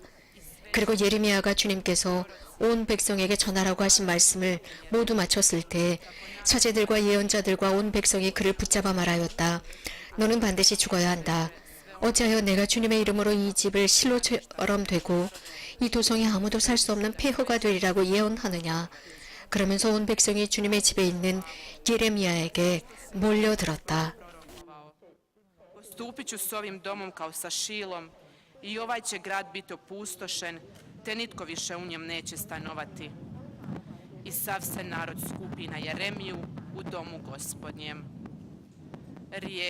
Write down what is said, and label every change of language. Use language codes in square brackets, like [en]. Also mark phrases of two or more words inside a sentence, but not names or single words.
[ko] 그리고 예레미야가 주님께서 온 백성에게 전하라고 하신 말씀을 모두 마쳤을 때 사제들과 예언자들과 온 백성이 그를 붙잡아 말하였다. 너는 반드시 죽어야 한다. 어찌하여 내가 주님의 이름으로 이 집을 실로처럼 되고 이 도성에 아무도 살 수 없는 폐허가 되리라고 예언하느냐. 그러면서 온 백성이 주님의 집에 있는 예레미야에게 몰려들었다. [hr] Postupit ću s ovim domom kao sa Šilom i ovaj će grad biti opustošen, te nitko više u njem neće stanovati. I sav se narod skupi na Jeremiju u domu Gospodnjem. Riječ